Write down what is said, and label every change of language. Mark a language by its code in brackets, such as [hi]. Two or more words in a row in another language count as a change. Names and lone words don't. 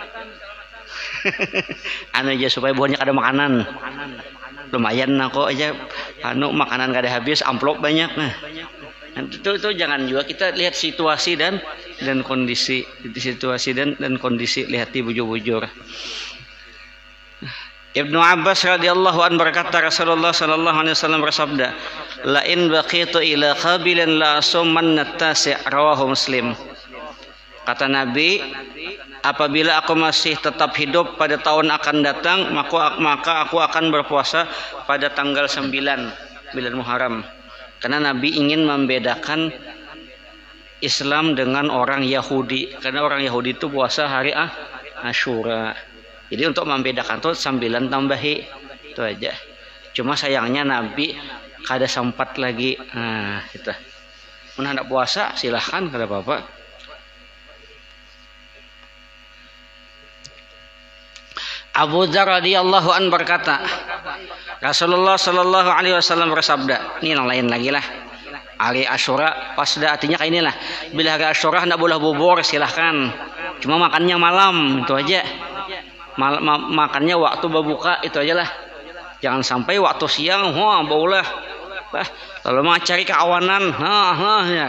[id] Aja supaya buahnya kada makanan. Lumayan aku aja makanan kada habis, amplop banyak. Nah itu jangan juga, kita lihat situasi dan kondisi, lihat di bujur-bujur. [ar] Ibnu Abbas رضي الله عنه berkata, رسول الله صلى الله عليه وسلم bersabda, لئن بقيت إلى قابل لأصومن التاسع', رواه مسلم. [id] Kata Nabi, apabila aku masih tetap hidup pada tahun akan datang, maka aku akan berpuasa pada tanggal 9 bulan Muharram. Karena Nabi ingin membedakan Islam dengan orang Yahudi. Karena orang Yahudi itu puasa hari Asyura. Jadi untuk membedakan itu 9 tambahi itu aja. Cuma sayangnya Nabi kada sempat lagi. Nah, kita mun hendak puasa silahkan kada apa-apa. Abu Dzar [ar] رضي الله عن [id] berkata, [ar] رسول الله صلى الله عليه وسلم [id] bersabda, ini yang lain lagi lah. Hari Asyura pas dah artinya kayak inilah. Bila hari Asyura hendak boleh bubur silahkan. Cuma makannya malam itu aja. Makannya waktu berbuka itu aja lah. Jangan sampai waktu siang, wah baulah. Lalu mau cari keawanan, ya.